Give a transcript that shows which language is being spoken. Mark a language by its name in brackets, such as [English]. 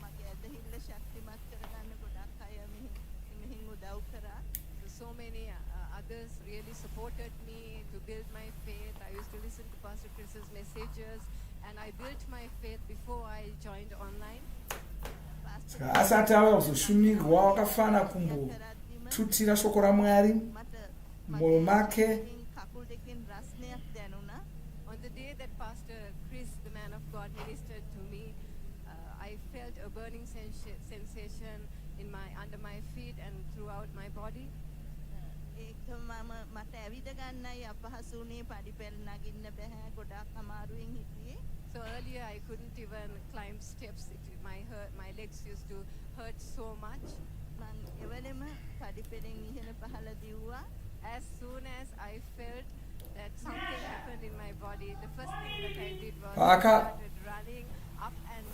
[Sinhala] මගේ ඇදහිල්ල ශක්තිමත් කරගන්න ගොඩක් අය මෙහින් උදව් කරා. [English] So many others really supported me to build my faith. I used to listen to Pastor Chris's messages and I built my faith before I joined online. [Shona] Saka asati auya kuzoshumirwa wakafana kumbotutira shoko raMwari mumwoyo make. [Sinhala] කකුල් දෙකෙන් රස්නයක් දැනුණා. [English] On the day that Pastor Chris, the man of God, ministered to me, I felt a burning sensation in under my feet and throughout my body. [Sinhala] ඒක මට ඇවිද ගන්නයි අපහසු වුණේ පඩිපෙළ නගින්න බෑ ගොඩක් අමාරුවෙන් හිටියේ. [English] So earlier I couldn't even climb steps. My legs used to hurt so much. [Sinhala] මං එවලෙම පඩිපෙළෙන් ඉහළ පහළ දිව්වා. [English] As soon as I felt that something happened in my body, the first thing that I did was I started running up and down.